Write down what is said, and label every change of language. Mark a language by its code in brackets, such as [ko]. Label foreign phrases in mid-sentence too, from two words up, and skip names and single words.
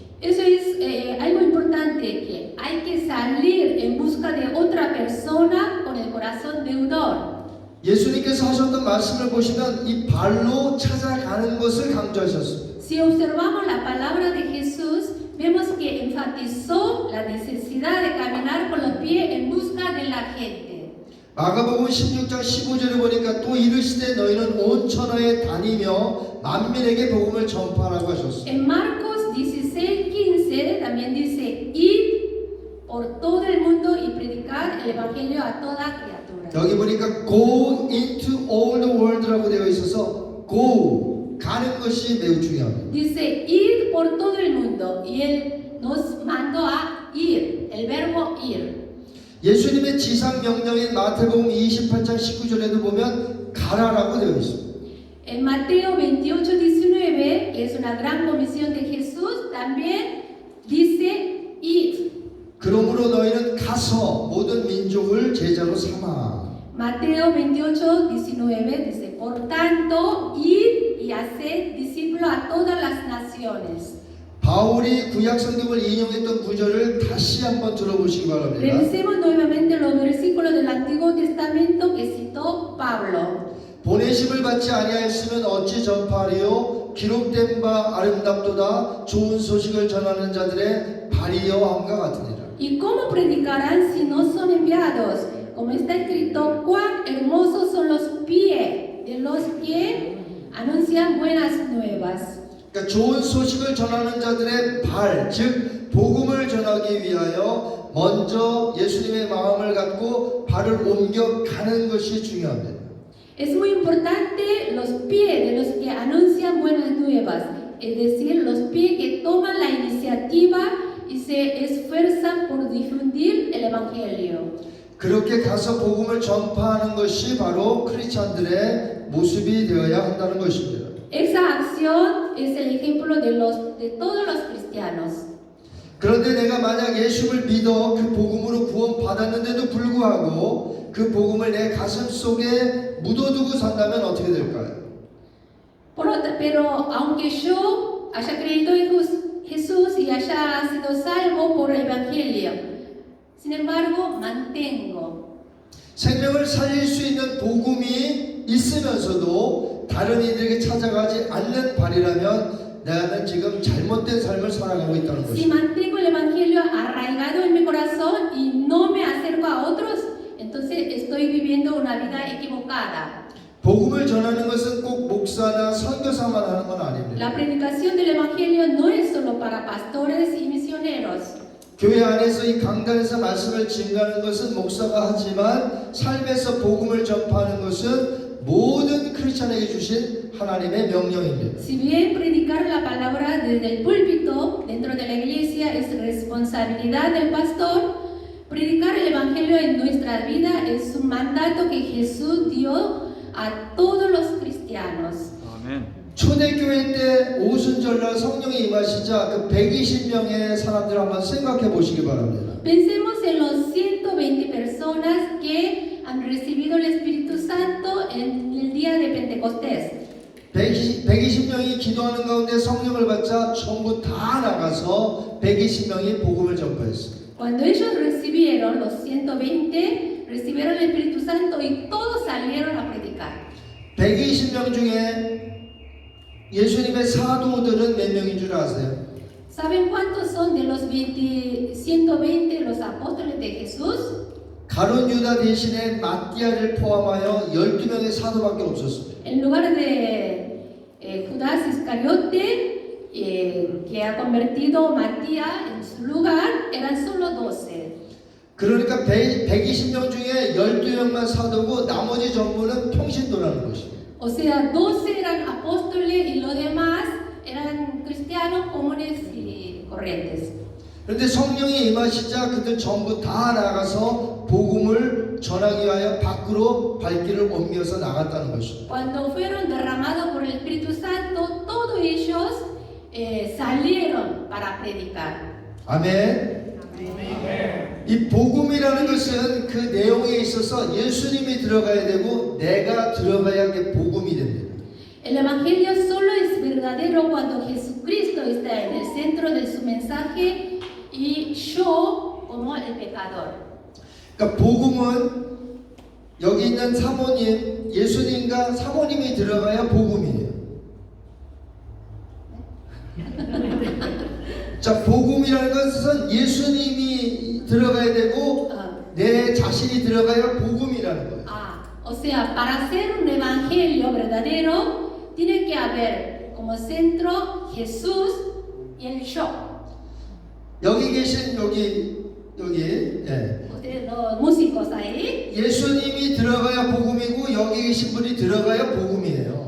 [es] Eso es algo importante, que hay que salir en busca de otra persona con el corazón deudor. [ko] 예수님께서 하셨던 말씀을 보시면 이 발로 찾아가는 것을 강조하셨습니다. [es] Si observamos la palabra de Jesús, vemos que enfatizó la necesidad de caminar con los pies en busca de la gente. [ko] 마가복음 16장 15절에 보니까 또 이르시되 너희는 온 천하에 다니며 만민에게 복음을 전파하라고 하셨습니다. [es] En Marcos 16:15 también dice, id por todo el mundo y predicar el evangelio a toda criatura. [ko] 여기 보니까 [en] go into all the world [ko] 라고 되어 있어서 go 가는 것이 매우 중요합니다. [es] Dice, id por todo el mundo y él nos mandó a ir, el verbo ir. [ko] 예수님의 지상 명령인 마태복음 28장 19절에도 보면 가라라고 되어 있습니다. [es] En Mateo 28:19, que es una gran comisión de Jesús, también dice id. [ko] 그러므로 너희는 가서 모든 민족을 제자로 삼아. [es] Mateo 28:19 dice, por tanto, id y haced discípulos a todas las naciones. [ko] 바울이 구약 성경을 인용했던 구절을 다시 한번 들어보시기 바랍니다. [es] Revisemos nuevamente los versículos del Antiguo [ko] 받지 아니하였으면 어찌 전파하리요? 기록된 바 아름답도다. 좋은 소식을 전하는 자들의 발이여 함과 같으니라. [es] ¿Y cómo predicarán si no son enviados? Como está escrito, cuán hermosos son los pies de los que anuncian buenas nuevas. [ko] 그러니까 좋은 소식을 전하는 자들의 발, 즉 복음을 전하기 위하여 먼저 예수님의 마음을 갖고 발을 옮겨 가는 것이 중요합니다. [es] Es muy importante los pies de los que anuncian buenas nuevas, es decir, los pies que toman la iniciativa y se esfuerzan por difundir el Evangelio. [ko] 그렇게 가서 복음을 전파하는 것이 바로 크리스찬들의 모습이 되어야 한다는 것입니다. [es] Esa acción es el ejemplo de todos los cristianos. [ko] 그런데 내가 만약 예수를 믿어 그 복음으로 구원받았는데도 불구하고 그 복음을 내 가슴 속에 묻어두고 산다면 어떻게 될까요? [es] Pero aunque yo haya creído en Jesús y haya sido salvo por el Evangelio, sin embargo, mantengo. [ko] 생명을 살릴 수 있는 복음이 있으면서도 다른 이들에게 찾아가지 않는 발이라면 나는 지금 잘못된 삶을 살아가고 있다는 [es] Si [ko] 것입니다. [es] mantengo el Evangelio arraigado en mi corazón y no me acerco a otros, entonces estoy viviendo una vida equivocada. [ko] 복음을 전하는 것은 꼭 목사나 선교사만 하는 건 아닙니다. [es] La predicación del Evangelio no es solo para pastores y misioneros. [ko] 교회 안에서 이 강단에서 말씀을 증거하는 것은 목사가 하지만 삶에서 복음을 전파하는 것은 모든 크리스찬에게 주신 하나님의 명령입니다. [es] Si bien predicar la palabra desde el púlpito dentro de la iglesia es responsabilidad del pastor, predicar el Evangelio en nuestra vida es un mandato que Jesús dio a todos los cristianos. [ko] 아멘. 초대교회 때 오순절날 성령이 임하시자 그 120명의 사람들을 한번 생각해 보시기 바랍니다. [es] Pensemos en los 120 personas que han recibido el Espíritu Santo en el día de Pentecostés. [ko] 120명이 기도하는 가운데 성령을 받자 전부 다 나가서 120명이 복음을 전파했습니다. [es] Cuando ellos recibieron, los 120, recibieron el Espíritu Santo y todos salieron a predicar. [ko] 120명 중에 예수님의 사도들은 몇 명인 줄 아세요? [es] ¿Saben cuántos son de los 120 los apóstoles de Jesús? [ko] 가룟 유다 대신에 마띠아를 포함하여 12명의 사도밖에 없었습니다. [es] En lugar de Judas Iscariote, que ha convertido Matías en su lugar, eran solo 12. [ko] 그러니까 120명 중에 12명만 사도고 나머지 전부는 평신도라는 것입니다. [es] O sea, 12 eran apóstoles y los demás eran cristianos comunes y corrientes. [ko] 그런데 성령이 임하시자 그들 전부 다 나가서 복음을 전하기 위하여 밖으로 발길을 옮겨서 나갔다는 것입니다. [es] Cuando fueron derramados por el Espíritu Santo, todos ellos salieron para predicar. [ko] 아멘. 이 복음이라는 것은 그 내용에 있어서 예수님이 들어가야 되고 내가 들어가야 게 복음이 됩니다. [es] El Evangelio solo es verdadero cuando Jesucristo está en el centro de su mensaje y yo como el pecador. [ko] 그러니까 복음은 여기 있는 사모님, 예수님과 사모님이 들어가야 복음이에요. 자, 복음이라는 것은 예수님이 들어가야 되고 내 자신이 들어가야 복음이라는 거예요. [es] O sea, para hacer un evangelio verdadero tiene que haber como centro Jesús y el yo. [ko] 여기 계신 여기 예. [es] Ustedes los músicos ahí. [ko] 예수님이 들어가야 복음이고 여기 계신 분이 들어가야 복음이에요.